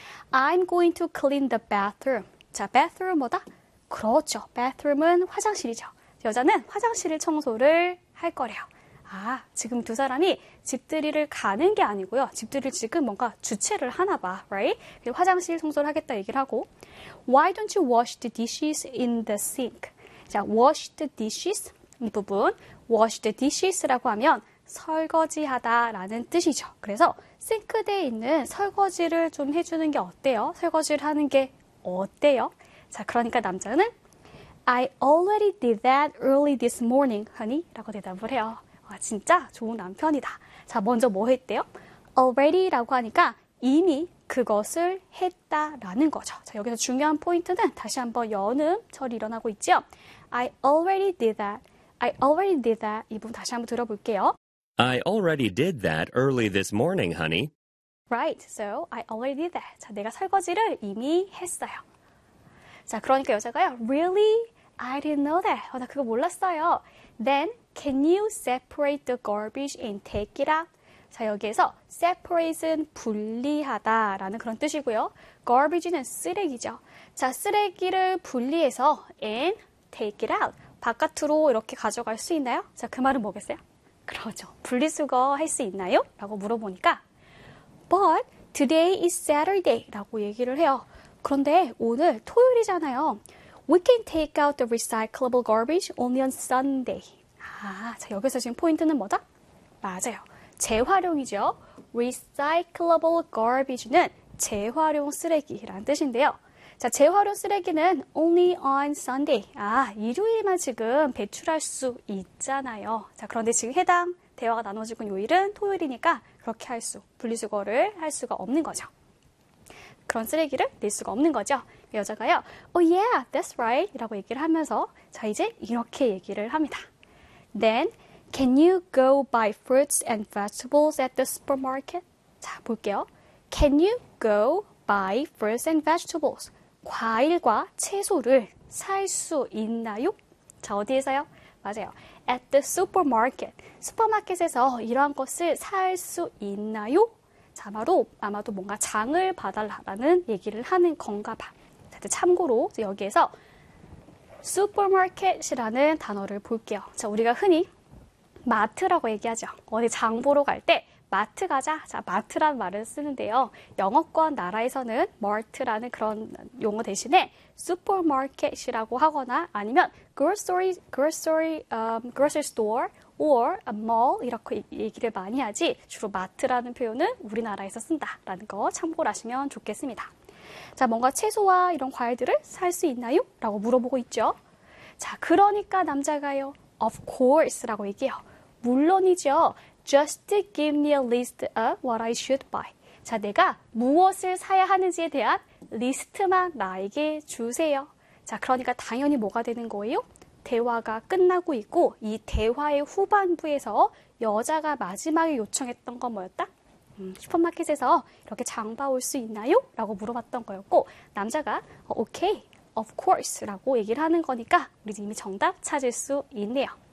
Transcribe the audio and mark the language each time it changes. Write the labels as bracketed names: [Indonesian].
[English] I'm going to clean the bathroom. [Korean] 자, bathroom 뭐다? 그렇죠. Bathroom은 화장실이죠. 여자는 화장실을 청소를 할 거래요. 아, 지금 두 사람이 집들이를 가는 게 아니고요. 집들이를 지금 뭔가 주체를 하나 봐. [English] Right? [Korean] 화장실 청소를 하겠다 얘기를 하고. [English] Why don't you wash the dishes in the sink? [Korean] 자, wash the dishes 이 부분. Wash the dishes라고 하면 설거지하다 라는 뜻이죠. 그래서 싱크대에 있는 설거지를 좀 해주는 게 어때요? 설거지를 하는 게 어때요? 자, 그러니까 남자는 [English] I already did that early this morning, honey. [Korean] 라고 대답을 해요. 와, 진짜 좋은 남편이다. 자, 먼저 뭐 했대요? Already 라고 하니까 이미 그것을 했다라는 거죠. 자, 여기서 중요한 포인트는 다시 한번 여는 철이 일어나고 있죠. [English] I already did that. [Korean] 이 부분 다시 한번 들어볼게요. [English] I already did that early this morning, honey. Right, so I already did that. [Korean] 자, 내가 설거지를 이미 했어요. 자, 그러니까 여자가요. [English] Really? I didn't know that. [Korean] 나 그거 몰랐어요. [English] Then, can you separate the garbage and take it out? [Korean] 자, 여기에서 separate은 분리하다 라는 그런 뜻이고요. Garbage는 쓰레기죠. 자, 쓰레기를 분리해서 [English] and take it out. [Korean] 바깥으로 이렇게 가져갈 수 있나요? 자, 그 말은 뭐겠어요? 그러죠. 분리수거 할 수 있나요? 라고 물어보니까 [English] But today is Saturday [Korean] 라고 얘기를 해요. 그런데 오늘 토요일이잖아요. [English] We can take out the recyclable garbage only on Sunday. [Korean] 아, 자, 여기서 지금 포인트는 뭐다? 맞아요. 재활용이죠. Recyclable garbage는 재활용 쓰레기라는 뜻인데요. 자, 재활용 쓰레기는 only on Sunday. 아, 일요일만 지금 배출할 수 있잖아요. 자, 그런데 지금 해당 대화가 나눠지고 있는 요일은 토요일이니까 그렇게 할 수, 분리수거를 할 수가 없는 거죠. 그런 쓰레기를 낼 수가 없는 거죠. 여자가요, [English] oh yeah, that's right. [Korean] 라고 얘기를 하면서, 자, 이제 이렇게 얘기를 합니다. [English] Then, can you go buy fruits and vegetables at the supermarket? [Korean] 자, 볼게요. [English] Can you go buy fruits and vegetables. [Korean] 과일과 채소를 살 수 있나요? 자, 어디에서요? 맞아요. At the supermarket. 슈퍼마켓에서 이러한 것을 살 수 있나요? 자, 바로 아마도 뭔가 장을 봐달라는 얘기를 하는 건가 봐. 자, 참고로 여기에서 supermarket이라는 단어를 볼게요. 자, 우리가 흔히 마트라고 얘기하죠. 어디 장 보러 갈 때 마트 가자. 자, 마트란 말을 쓰는데요. 영어권 나라에서는 마트라는 그런 용어 대신에 supermarket이라고 하거나 아니면 [English] grocery store or a mall [Korean] 이렇게 얘기를 많이 하지 주로 마트라는 표현은 우리나라에서 쓴다라는 거 참고하시면 좋겠습니다. 자, 뭔가 채소와 이런 과일들을 살 수 있나요? 라고 물어보고 있죠. 자, 그러니까 남자가요. Of course라고 얘기해요. 물론이죠. [English] Just give me a list of what I should buy. [Korean] 자, 내가 무엇을 사야 하는지에 대한 리스트만 나에게 주세요. 자, 그러니까 당연히 뭐가 되는 거예요? 대화가 끝나고 있고 이 대화의 후반부에서 여자가 마지막에 요청했던 건 뭐였다? 슈퍼마켓에서 이렇게 장 봐올 수 있나요? 라고 물어봤던 거였고 남자가 오케이, of course 라고 얘기를 하는 거니까 우리 이미 정답 찾을 수 있네요.